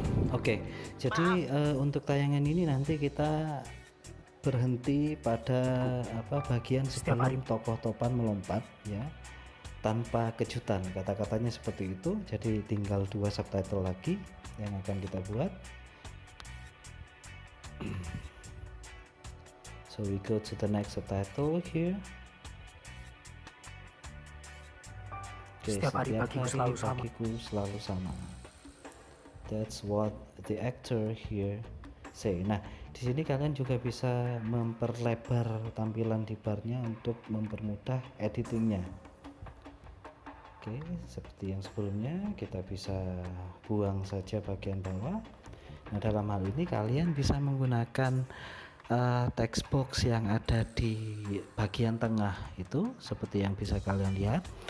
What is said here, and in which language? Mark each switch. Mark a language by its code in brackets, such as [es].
[id] Oke, jadi untuk tayangan ini nanti kita berhenti pada bagian sebelum tokoh topan melompat ya, tanpa kejutan, kata-katanya seperti itu. Jadi tinggal 2 subtitle lagi yang akan kita buat. [en] So we go to the next subtitle here. [id] Setiap hari bagiku selalu sama. [en] That's what the actor here say. [id] Nah, di sini kalian juga bisa memperlebar tampilan di barnya untuk mempermudah editingnya. Oke, seperti yang sebelumnya, kita bisa buang saja bagian bawah. Nah, dalam hal ini kalian bisa menggunakan text box yang ada di bagian tengah itu, seperti yang bisa kalian lihat.